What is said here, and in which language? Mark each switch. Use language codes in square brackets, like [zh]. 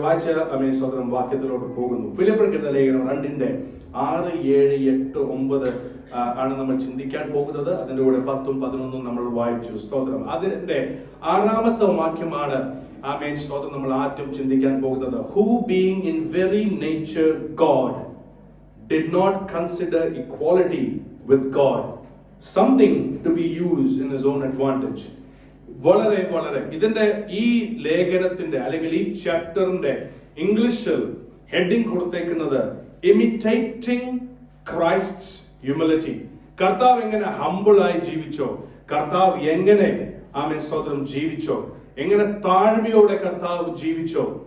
[ml] വായിച്ച ആമേൻ സ്തോത്രം വാക്യത്തിലോട്ട് പോകുന്നു. ഫിലിപ്പിയർക്ക് ലേഖനം 2-ന്റെ 6, 7, 8, 9 ആണ് നമ്മൾ ചിന്തിക്കാൻ പോകുന്നത്. അതിന്റെ കൂടെ 10ഉം 11ഉം നമ്മൾ വായിച്ചു. സ്തോത്രം. അതിന്റെ 6-ാമത്തെ വാക്യമാണ് ആമേൻ സ്തോത്രം നമ്മൾ ആദ്യം ചിന്തിക്കാൻ പോകുന്നത്. [en] Who being in very nature God did not consider equality with God something to be used in his own advantage. [ml] വളരെ വളരെ ഇതിന്റെ ഈ ലേഖനത്തിന്റെ അല്ലെങ്കിൽ ഈ ചാപ്റ്ററിന്റെ ഇംഗ്ലീഷിൽ ഹെഡിങ് കൊടുത്തേക്കുന്നത് [en] Imitating Christ's humility. [ml] കർത്താവ് എങ്ങനെ ഹംബിളായി ജീവിച്ചോ, കർത്താവ് എങ്ങനെ ആമേൻ സ്തോത്രം ജീവിച്ചോ, എങ്ങനെ താഴ്മയോടെ കർത്താവ് ജീവിച്ചോ,